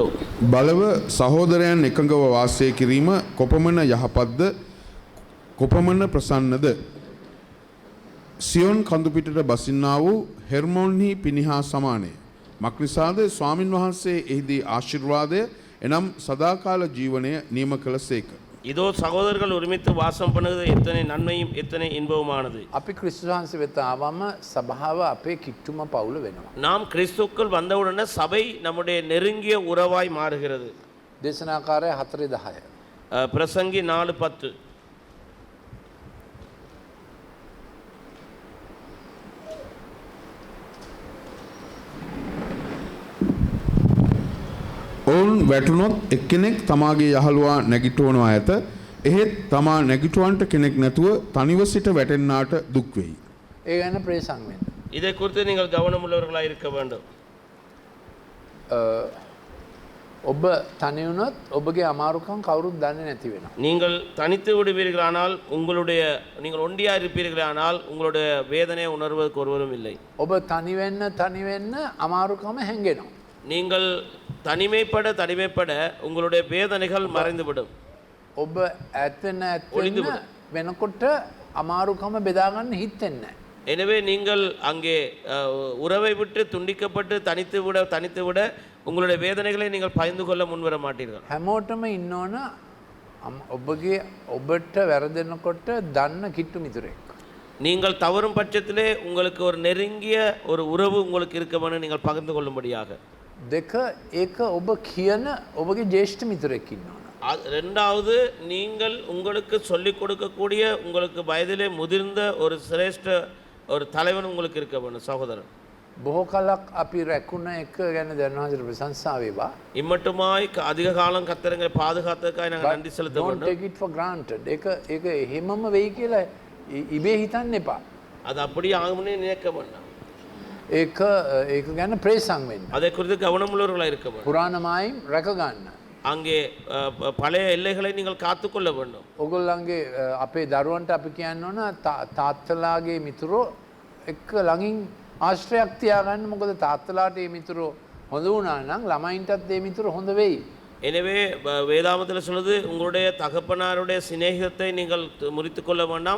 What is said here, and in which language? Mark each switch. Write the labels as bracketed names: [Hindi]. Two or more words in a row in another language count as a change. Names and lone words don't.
[Sinhala] බලව සහෝදරයන් එකඟව වාසය කිරීම කොපමණ යහපත්ද කොපමණ ප්‍රසන්නද. සියොන් කඳුපිටට බසින්නා වූ හෙර්මොන්හි පිනිහා සමානය. මක්නිසාද ස්වාමින් වහන්සේ එහිදී ආශිර්වාදය එනම් සදාකාල ජීවනය නියම කළ සේක. [Tamil] இதோ சகோதரர்கள் ஒருமித்து வாசம் பண்ணுவது எத்தனை நன்மையும் எத்தனை இன்பவுமானது. [Sinhala] අපි ක්‍රිස්තුස් වහන්සේ වෙත ආවම සභාව අපේ කිට්ටුම පවුල වෙනවා. [Tamil] நாம் கிறிஸ்துக்குள் வந்தவுடனே சபை நம்முடைய நெருங்கிய உறவாய் மாறுகிறது. [Sinhala] දේශනාකාරය 4:10. [Tamil] பிரசங்கி 4:10. [Sinhala] ඔවුන් වැටුනොත් එක්කෙනෙක් තමාගේ යහළුවා නැගිටුවනවා ඇත. එහෙත් තමා නැගිටුවන්ට කෙනෙක් නැතුව තනිව සිට වැටෙන්නාට දුක් වෙයි. ඒ ගැන ප්‍රේසං වෙන්න. [Tamil] இதை குறித்து நீங்கள் கவனமுள்ளவர்களாக இருக்க வேண்டும். [Sinhala] ඔබ තනි වුණොත් ඔබගේ අමාරුකම් කවුරුත් දන්නේ නැති වෙනවා. [Tamil] நீங்கள் தனித்து விடுவீர்களானால் நீங்கள் ஒண்டியா இருப்பீர்களானால் உங்களுடைய வேதனையை உணர்வதற்கு ஒருவரும் இல்லை. [Sinhala] ඔබ තනි වෙන්න අමාරුකම හැංගෙනවා. [Tamil] நீங்கள் தனிமைப்பட உங்களுடைய வேதனைகள் மறைந்துவிடும். [Sinhala] ඔබ ඇත්තෙන්න වෙනකොට අමාරුකම බෙදාගන්න හිතෙන්නේ නැහැ. [Tamil] எனவே நீங்கள் அங்கே உறவை விட்டு துண்டிக்கப்பட்டு தனித்து விட உங்களுடைய வேதனைகளை நீங்கள் பகிர்ந்து கொள்ள முன்வர மாட்டீர்கள். [Sinhala] හැමෝටම ඉන්න ඕන ඔබට වැරදෙනකොට දන්න කිට්ටු මිතුරෙක්. [Tamil] நீங்கள் தவறும் பட்சத்திலே உங்களுக்கு ஒரு நெருங்கிய ஒரு உறவு உங்களுக்கு இருக்கமென நீங்கள் பகிர்ந்து கொள்ளும்படியாக. [Sinhala] දෙක ඒක ඔබ කියන ඔබගේ ජේෂ්ඨ මිතුරෙක් ඉන්නවා. [Tamil] ரெண்டாவது, நீங்கள் உங்களுக்கு சொல்லிக் கொடுக்கக்கூடிய உங்களுக்கு வயதிலே முதிர்ந்த ஒரு சிரேஷ்ட ஒரு தலைவன் உங்களுக்கு இருக்க வேண்டும் சகோதரன். [Sinhala] බොහෝ කලක් අපි රැකුණ එක ගැන දැන්වහන්සේට ප්‍රශංසා වේවා. [Tamil] இம்மட்டுமாய் அதிக காலம் கர்த்தரை பாதுகாத்ததுக்காக நாங்கள் நன்றி செலுத்த [English] Don't [Tamil] வேண்டும். [English] take it for granted. [Sinhala] ඒක එහෙමම වෙයි කියලා ඉබේ හිතන්න එපා. [Tamil] அது அப்படியே ஆகும்னே நினைக்க வேண்டாம். [Sinhala] ඒක ගැන ප්‍රේසං වෙන්න. [Tamil] அதை குறித்து கவனமுள்ளவர்களாக இருக்க வேண்டும். [Sinhala] පුරාණමායිම් රැක ගන්න. [Tamil] அங்கே பழைய எல்லைகளை நீங்கள் காத்துக்கொள்ள வேண்டும். [Sinhala] ඔගොල්ලන්ගේ අපේ දරුවන්ට අපි කියන්න ඕන තාත්තලාගේ මිතුරෝ එක්ක ළඟින් ආශ්‍රයක් තියාගන්න. මොකද තාත්තලාට මේ මිතුරෝ හොඳ වුණා නම් ළමයින්ටත් මේ මිතුරෝ හොඳ වෙයි. [Tamil] எனவே வேதாமத்தில் சொல்லுது உங்களுடைய தகப்பனாருடைய சிநேகிதத்தை நீங்கள் முறித்து கொள்ள வேண்டாம்.